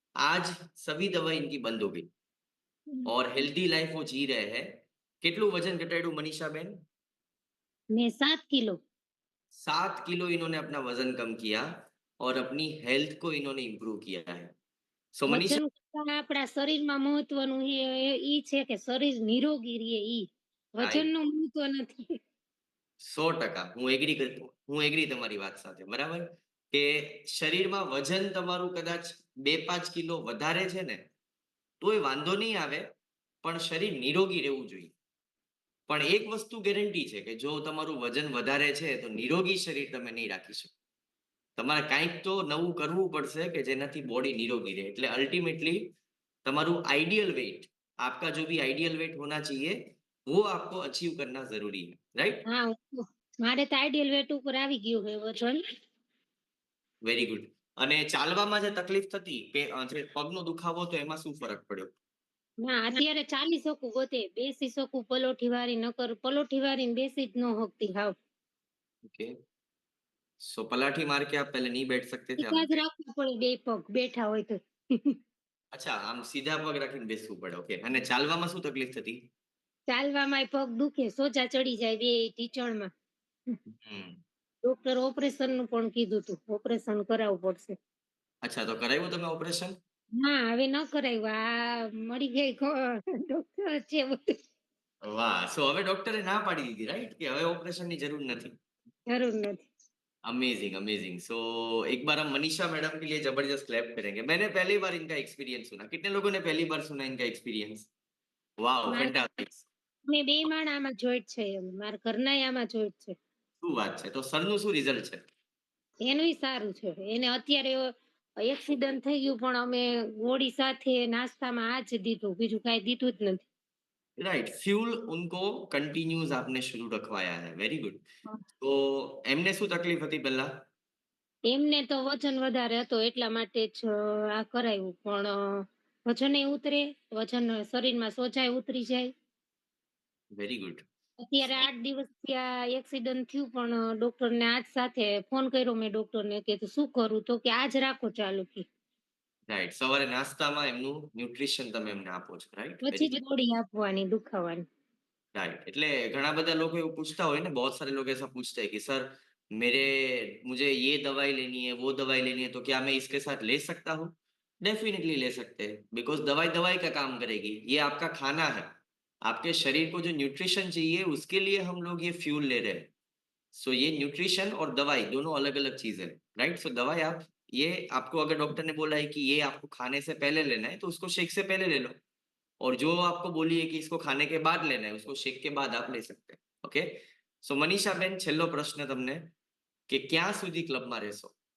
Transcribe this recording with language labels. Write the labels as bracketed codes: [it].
[hi] आज सभी दवाई इनकी बंद हो गई और हेल्दी लाइफ वो जी रहे हैं। [gu] કેટલું વજન ઘટાડ્યું મનીષાબેન? મેં 7 કિલો. [hi] 7 किलो इन्होंने अपना वजन कम किया, और अपनी हेल्थ को इन्होंने इम्प्रूव किया है। सो मनीषा, [gu] વજન કરતા આપણા શરીરમાં મહત્વનું ઈ છે કે શરીર નિરોગી રહે ઈ. [en] right, [gu] વજનનું મહત્વ નથી. 100% હું એગ્રી તમારી વાત સાથે, બરાબર? કે શરીરમાં વજન તમારું કદાચ 2-5 કિલો વધારે છે ને, તોય વાંધો નહીં આવે, પણ શરીર નિરોગી રહેવું જોઈએ. પણ એક વસ્તુ ગેરંટી છે કે જો તમારું વજન વધારે છે તો નિરોગી શરીર તમે નહીં રાખી શકો. તમારે કાંઈક તો નવું કરવું પડશે કે જેનાથી બોડી નિરોગી રહે. એટલે અલ્टीमेटली તમારું [hi] आइडियल वेट, आपका जो भी आइडियल वेट होना चाहिए, वो आपको अचीव करना जरूरी है, राइट? [gu] હા, મારે તો આઈડિયલ વેટ ઉપર આવી ગયું છે વજન. [en] Very good. [gu] અને ચાલવામાં જે તકલીફ થતી, જે પગનો દુખાવો, તો એમાં શું ફરક પડ્યો? ના, અત્યારે ચાલી શકું બધે, બેસી શકું પલોઠી વાળી, નકર પલોઠી વાળીને બેસી જ ન શકતી હાવ. [hi] ओके, सो पलाठी मार के आप पहले नहीं बैठ सकते थे, [gu] રાખવા પડે બે પગ બેઠા હોય તો. अच्छा, આમ સીધા પગ રાખીને બેસવું પડે, ઓકે। અને ચાલવામાં શું તકલીફ થતી? ચાલવામાંય પગ દુખે, સોજા ચડી જાય બે ઢીચણમાં. હમ, ડોક્ટર ઓપરેશન નું પણ કીધું તું, ઓપરેશન કરાવવું પડશે. અચ્છા, તો કરાવ્યું તમે ઓપરેશન? ના, હવે ન કરાવ્યું, આ મળી ગઈ ડોક્ટર છે બધું. વાહ, સો હવે ડોક્ટરે ના પાડી દીધી, રાइट, कि હવે ઓપરેશનની જરૂર નથી। જરૂર નથી. [en] Amazing, amazing. [hi] सो एक बार हम मनीषा मैडम के लिए जबरदस्त क्लैप करेंगे। मैंने पहली बार इनका एक्सपीरियंस सुना। कितने लोगों ने पहली बार सुना इनका एक्सपीरियंस? [en] wow, [gu] મારે [en] Fantastic. [gu] મેં બે માણ આમાં જોઈન્ટ છે, એમ મારા ઘરના આમાં જોઈન્ટ છે. શું વાત છે? તો સરનું શું રિઝલ્ટ છે? એનુંય સારું છે. એને અત્યારે એક્સિડન્ટ થઈ ગયું, પણ અમે ગોળી સાથે નાસ્તામાં આ જ દીધું, બીજું કાંઈ દીધું જ નથી. [hi] राइट, फ्यूल उनको कंटिन्यूज आपने शुरू रखवाया है, वेरी गुड। [gu] तो એમને શું તકલીફ હતી પહેલા? એમને તો વજન વધારે હતો એટલા માટે જ આ કરાવ્યું, પણ વજનેય ઉતરે, વજન શરીરમાં સોજાય ઉતરી જાય. [en] Very good. [gu] અત્યારે 8 દિવસ ત્યાં એક્સિડન્ટ થયું, પણ ડોક્ટરને આજ સાથે ફોન કર્યો મેં ડોક્ટરને કે શું કરું, તો કે આજ રાખો ચાલુ કે. રાઈટ, સવારે નાસ્તામાં એમનું ન્યુટ્રિશન તમે એમને આપો છો, રાઈટ? પછી [en] વેરી [gu] જ ગોળી આપવાની દુખાવાની. [en] Right. [gu] એટલે ઘણા બધા લોકો એવું પૂછતા હોય ને, [hi] बहुत सारे लोग ऐसा पूछते हैं कि सर, मेरे मुझे ये दवाई लेनी है, वो दवाई लेनी है, तो क्या मैं इसके साथ ले सकता हूँ? डेफिनेटली ले सकते हैं, बिकॉज दवाई दवाई का काम करेगी, ये आपका खाना है। आपके शरीर को जो न्यूट्रिशन चाहिए उसके लिए हम लोग ये फ्यूल ले रहे हैं। सो ये न्यूट्रिशन और दवाई दोनों अलग अलग चीजें हैं, राइट? सो दवाई आप, ये आपको अगर डॉक्टर ने बोला है कि ये आपको खाने से पहले लेना है, तो उसको शेक से पहले ले लो। और जो आपको बोली है कि इसको खाने के बाद लेना है, उसको शेक के बाद आप ले सकते हैं, ओके। [gu] सो मनीषा बेन, છેલ્લો પ્રશ્ન તમને, કે ક્યાં સુધી ક્લબમાં રહેશો?